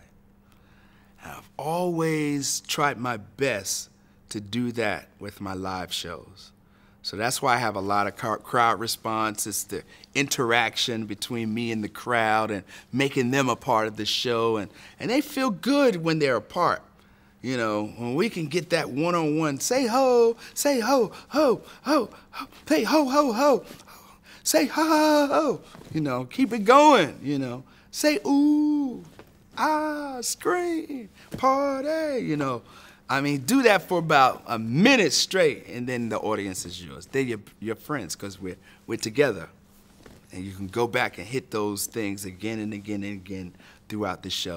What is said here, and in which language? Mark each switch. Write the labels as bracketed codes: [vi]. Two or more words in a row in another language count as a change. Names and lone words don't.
[en] I've always tried my best to do that with my live shows. So that's why I have a lot of crowd response. It's the interaction between me and the crowd and making them a part of the show. And they feel good when they're a part. You know, when we can get that one-on-one, say ho, say ho, ho, ho, ho, say ho, ho, ho, say ha, ha, ho, you know, keep it going, you know, say ooh, ah, scream, party, you know. I mean, do that for about a minute straight, and then the audience is yours. They're your friends, because we're together. And you can go back and hit those things again and again and again throughout the show.